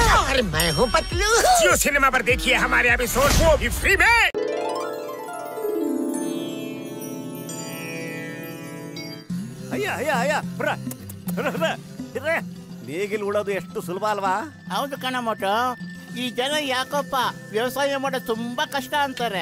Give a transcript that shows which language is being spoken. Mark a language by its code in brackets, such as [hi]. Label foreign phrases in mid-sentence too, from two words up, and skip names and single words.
[hi] और मैं हूँ पतलू। जियो सिनेमा पर देखिए हमारे एपिसोड वो भी फ्री में। [kn] ನೇಗಿಲ್ ಉಳೋದು ಎಷ್ಟು ಸುಲಭ ಅಲ್ವಾ? ಹೌದು ಕಣ ಮೋಟು. ಈ ಜನ ಯಾಕಪ್ಪ ವ್ಯವಸಾಯ ಮಾಡೋದು ತುಂಬಾ ಕಷ್ಟ ಅಂತಾರೆ.